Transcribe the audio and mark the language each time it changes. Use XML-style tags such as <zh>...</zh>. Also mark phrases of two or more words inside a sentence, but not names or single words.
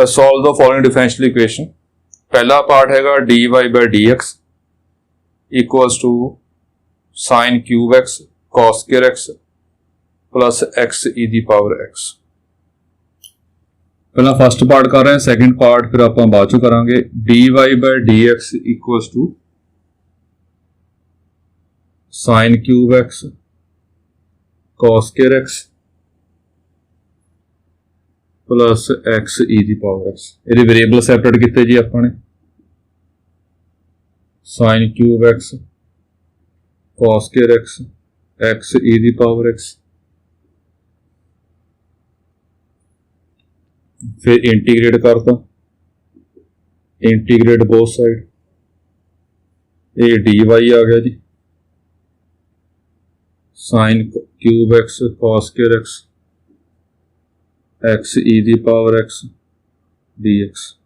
<en>solve the following differential equation.</en> <pa>ਪਹਿਲਾ ਪਾਰਟ ਹੈਗਾ</pa> <en>dy by dx equals to sin cube x cos square x plus x e</en> <pa>ਦੀ ਪਾਵਰ</pa> <en>x।</en> <pa>ਪਹਿਲਾਂ</pa> <en>first part</en> <pa>ਕਰ ਰਹੇ ਹਾਂ,</pa> <en>second part</en> <pa>ਫਿਰ ਆਪਾਂ ਬਾਅਦ ਚੋਂ ਕਰਾਂਗੇ।</pa> <en>dy by dx equals to sin cube x cos square x plus x e</en> <pa>ਦੀ ਪਾਵਰ</pa> <en>x।</en> <pa>ਇਹਦੇ ਵੇਰੀਏਬਲ ਸੈਪਰੇਟ ਕੀਤੇ ਜੀ ਆਪਾਂ ਨੇ,</pa> <en>sin cube x cos square x x e</en> <pa>ਦੀ ਪਾਵਰ x, ਫਿਰ ਇੰਟੀਗ੍ਰੇਟ ਕਰਤਾ,</pa> <en>integrate both side,</en> <pa>ਇਹ dy ਆ ਗਿਆ ਜੀ,</pa> <en>sin cube x cos square x x e</en> <pa>ਦੀ ਪਾਵਰ x dx।</pa>